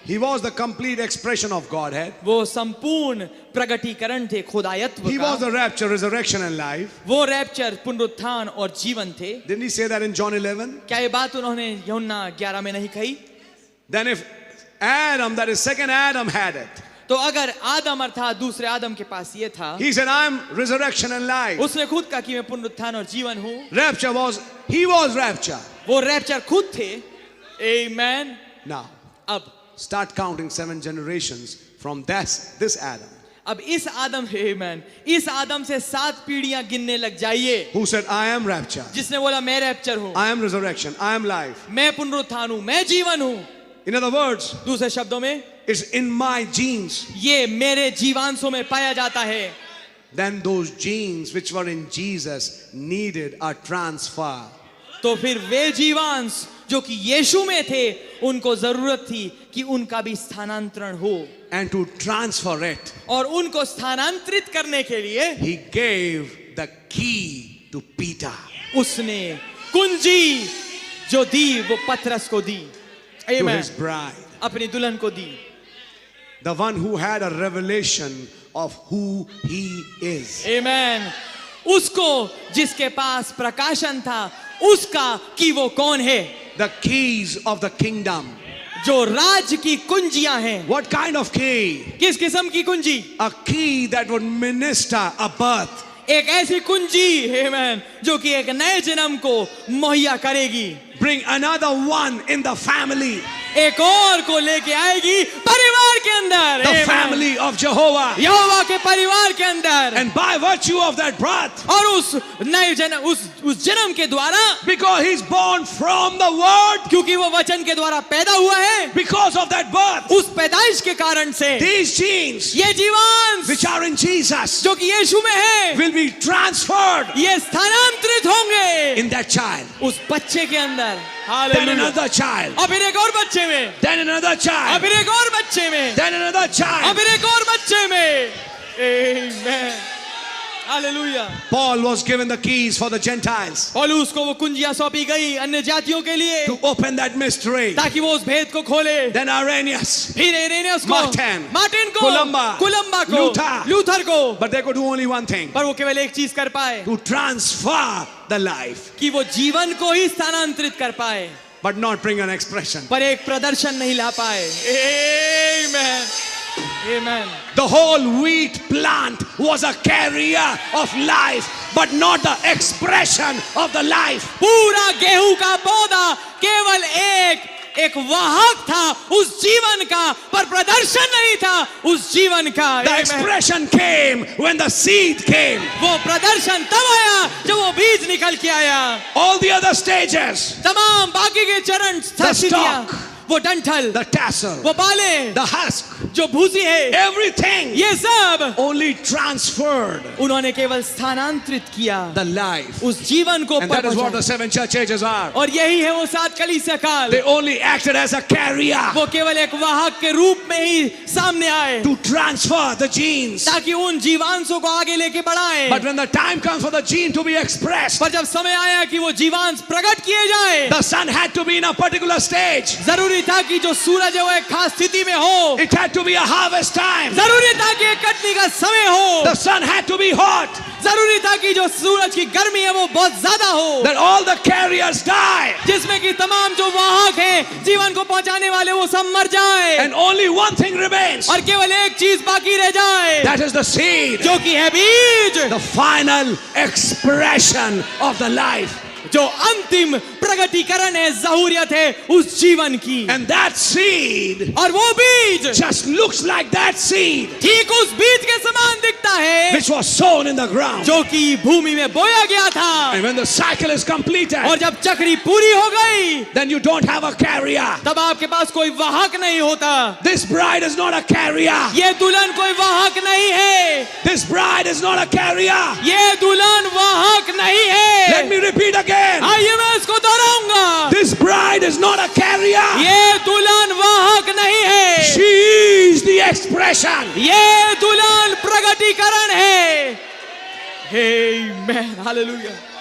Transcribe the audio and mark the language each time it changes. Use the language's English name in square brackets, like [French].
[English] He was the complete expression of Godhead. [Hindi] वो संपूर्ण प्रगटीकरण थे खुदायत्व [English] He was [Hindi] का। [English] the rapture, resurrection, and life. [Hindi] वो रैप्चर पुनरुत्थान और जीवन थे। [English] Didn't he say that in John 11? [Hindi] क्या ये बात उन्होंने यूहन्ना 11 में नहीं कही? [English] Then if Adam, that is second Adam, had it, [Hindi] तो अगर आदम अर्थात दूसरे आदम के पास ये था, [English] he said, I'm resurrection and life. [Hindi] उसने खुद कहा कि मैं पुनरुत्थान और जीवन हूँ। [English] Rapture was, he was rapture. [Hindi] वो रैप्चर खुद थे। Amen. [English] Now, [Hindi] अब [English] start counting 7 generations from this Adam. [Hindi] अब इस आदम, Amen, इस आदम से 7 पीढ़ियां गिनने लग जाइए। [English] Who said, I am rapture, [Hindi] जिसने बोला मैं रैप्चर हूँ, [English] I am resurrection, I am life. [Hindi] मैं पुनरुत्थान हूँ, मैं जीवन हूँ। [English] In other words, [Hindi] दूसरे शब्दों में, [English] it's in my genes. [Hindi] ये मेरे जीवांशों में पाया जाता है। [English] Then those genes which were in Jesus needed a transfer. [Hindi] तो फिर वे जीवांश जो कि यीशु में थे, उनको जरूरत थी कि उनका भी स्थानांतरण हो। [English] And to transfer it, [Hindi] और उनको स्थानांतरित करने के लिए [English] he gave the key to Peter. [Hindi] उसने कुंजी जो दी वो पतरस को दी। [English] To Amen. his bride. [Hindi] अपनी दुल्हन को दी। [English] The one who had a revelation of who he is. Amen. [Hindi] उसको जिसके पास प्रकाशन था उसका कि वो कौन है। [English] The keys of the kingdom. [Hindi] जो राज की कुंजियां हैं। [English] What kind of key? [Hindi] किस किस्म की कुंजी? [English] A key that would minister a birth. [Hindi] एक ऐसी कुंजी, Amen, जो कि एक नए जन्म को मुहैया करेगी। [English] Bring another one in the family. [Hindi] एक और को लेके आएगी परिवार के अंदर। [English] The Amen. family of Jehovah. [Hindi] यहोवा के परिवार के अंदर। [English] And by virtue of that birth, [Hindi] और उस नए जन्म, उस जन्म के द्वारा, [English] because he's born from the word, [Hindi] क्योंकि वो वचन के द्वारा पैदा हुआ है, [English] because of that birth, [Hindi] उस पैदाइश के कारण से [English] these genes [Hindi] ये जीवांश [English] which are in Jesus [Hindi] जो कि यीशु में है, [English] will be transferred [Hindi] ये स्थानांतरित होंगे [English] in that child, [Hindi] उस बच्चे के अंदर। [English] then [Hindi] hallelujah. [English] another child, [Hindi] और फिर एक और बच्चे में, [English] then another [Hindi] और [English] child, [Hindi] फिर एक और बच्चे में, [English] then another [Hindi] और [English] child. [Hindi] फिर एक और बच्चे में। Amen. Hallelujah. [English] Paul was given the keys for the Gentiles [Hindi] पौलुस को वो कुंजियां सौंपी गई अन्य जातियों के लिए, [English] to open that mystery. [Hindi] ताकि वो उस भेद को खोले। [English] Then Irenaeus, [Hindi] फिर इरेनियस को, मार्टिन को, कोलंबा, को, लूथर को, [English] but they could do only one thing, [Hindi] पर वो केवल एक चीज कर पाए [English] to transfer the life, [Hindi] कि वो जीवन को ही स्थानांतरित कर पाए, [English] but not bring an expression. [Hindi] पर एक प्रदर्शन नहीं ला पाए। Amen. [English] Amen. The whole wheat plant was a carrier of life, but not the expression of the life. [Hindi] पूरा गेहूं का पौधा केवल एक वाहक था उस जीवन का, पर प्रदर्शन नहीं था उस जीवन का. [English] The Amen. expression came when the seed came. [Hindi] वो प्रदर्शन तब आया जब वो बीज निकल के आया. [English] All the other stages, [Hindi] तमाम बाकी के चरण, स्थितियां, [English] stalk, [Hindi] वो डंठल, [English] the tassel, [Hindi] वो बाले, [English] the husk, [Hindi] जो भूसी है, [English] everything [Hindi] ये सब [English] only transferred [Hindi] उन्होंने केवल स्थानांतरित किया [English] the life. [Hindi] उस जीवन को. [English] And that is what the 7 church ages are. [Hindi] और यही है वो 7 कलीसिया काल. [English] They only acted as a carrier [Hindi] वो केवल एक वाहक के रूप में ही सामने आए [English] to transfer the genes. [Hindi] ताकि उन जीवांशों को आगे लेके बढ़ाएं. [English] But when the time comes for the gene to be expressed, [Hindi] पर जब समय आया कि वो जीवांश प्रकट किए जाए, [English] the sun had to be in a particular stage. [Hindi] जरूरी था कि जो सूरज है वो एक खास स्थिति में हो. [English] It had to be a harvest time. [Hindi] जरूरी था कि एक कटनी का समय हो. [English] The sun had to be hot, [Hindi] जरूरी था कि जो सूरज की गर्मी है वो बहुत ज्यादा हो, [English] that all the carriers die, [Hindi] जिसमें कि तमाम जो वाहक हैं जीवन को पहुंचाने वाले वो सब मर जाए, [English] and only one thing remains. [Hindi] और केवल एक चीज बाकी रह जाए, [English] That is the seed, [Hindi] जो कि है बीज, [English] the final expression of the life. [Hindi] जो अंतिम प्रगटीकरण है, ज़हूरियत है उस जीवन की. [English] And that seed [Hindi] और वो बीज [English] just looks like that seed [Hindi] ठीक उस बीज के समान दिखता है [English] which was sown in the ground. [Hindi] जो कि भूमि में बोया गया था. [English] And when the cycle is completed, [Hindi] और जब चक्री पूरी हो गई, [English] then you don't have a carrier. [Hindi] तब आपके पास कोई वाहक नहीं होता. [English] This bride is not a carrier. [Hindi] ये दुल्हन कोई वाहक नहीं है. [English] This bride is not a carrier. [Hindi] ये दुल्हन वाहक नहीं है. [English] Let me repeat again. [Hindi] आइए मैं इसको दोहराऊंगा. [English] This bride is not a carrier. [Hindi] ये दुल्हन वाहक नहीं है. [English] She is the expression. [Hindi] ये दुल्हन प्रगटीकरण है. Amen. Hallelujah.